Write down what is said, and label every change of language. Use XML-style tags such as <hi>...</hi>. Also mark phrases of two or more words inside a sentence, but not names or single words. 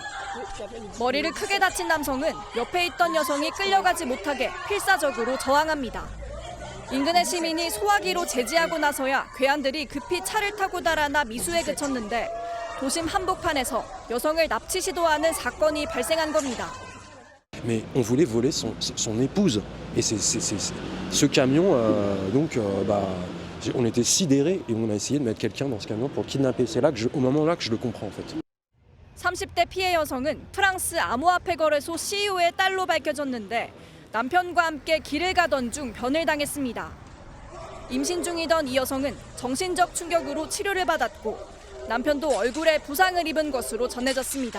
<ko>머리를 크게 다친 남성은 옆에 있던 여성이 끌려가지 못하게 필사적으로 저항합니다. 인근의 시민이 소화기로 제지하고 나서야 괴한들이 급히 차를 타고 달아나 미수에 그쳤는데 도심 한복판에서 여성을 납치 시도하는 사건이 발생한 겁니다.</ko> <fr>Mais on voulait voler son épouse. Et ce camion, on était sidérés et on a essayé de mettre quelqu'un dans ce camion pour le kidnapper. C'est là au moment là que je le comprends en fait.</fr> <ko>30대 피해 여성은 프랑스 암호화폐 거래소 CEO의 딸로 밝혀졌는데 남편과 함께 길을 가던 중 변을 당했습니다. 임신 중이던 이 여성은 정신적 충격으로 치료를 받았고 남편도 얼굴에 부상을 입은 것으로 전해졌습니다.</ko>